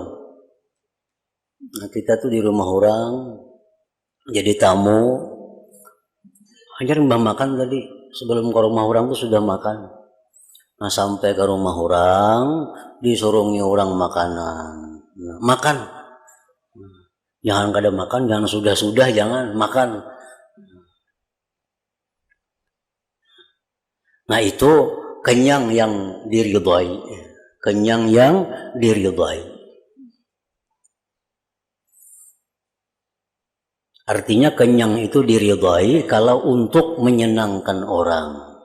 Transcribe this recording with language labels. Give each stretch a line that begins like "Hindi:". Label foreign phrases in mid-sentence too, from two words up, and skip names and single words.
Banjar: Nah, kita tuh di rumah orang jadi tamu. Hanya mbah makan tadi, sebelum ke rumah orang tuh sudah makan. Nah sampai ke rumah orang disuruhnya orang makanan. Nah, makan. Jangan kada makan, jangan sudah jangan makan. Nah itu kenyang yang diridhai. Kenyang yang diridhai. Artinya kenyang itu diridhai kalau untuk menyenangkan orang.